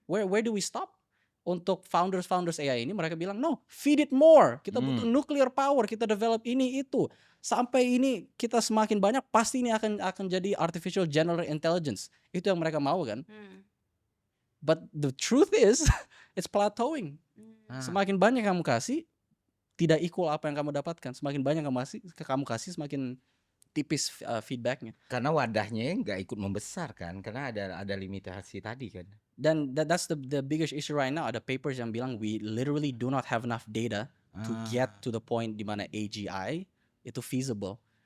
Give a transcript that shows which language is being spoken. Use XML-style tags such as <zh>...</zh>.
<en>Where do we stop?</en> <id>Untuk founders AI ini mereka bilang</id> <en>no, feed it more.</en> <id>Kita butuh nuclear power, kita develop ini itu. Sampai ini kita semakin banyak pasti ini akan jadi artificial general intelligence. Itu yang mereka mau kan?</id> <en>But the truth is it's plateauing.</en> <id>Semakin banyak kamu kasih tidak equal apa yang kamu dapatkan. Semakin banyak kamu kasih semakin tipis feedbacknya. Karena wadahnya nggak ikut membesar kan, karena ada limitasi tadi kan.</id> <en>Dan that's the biggest issue right now.</en> <id>Ada papers yang bilang</id> <en>we literally do not have enough data to get to the point</en> <id>di mana AGI itu feasible.</id>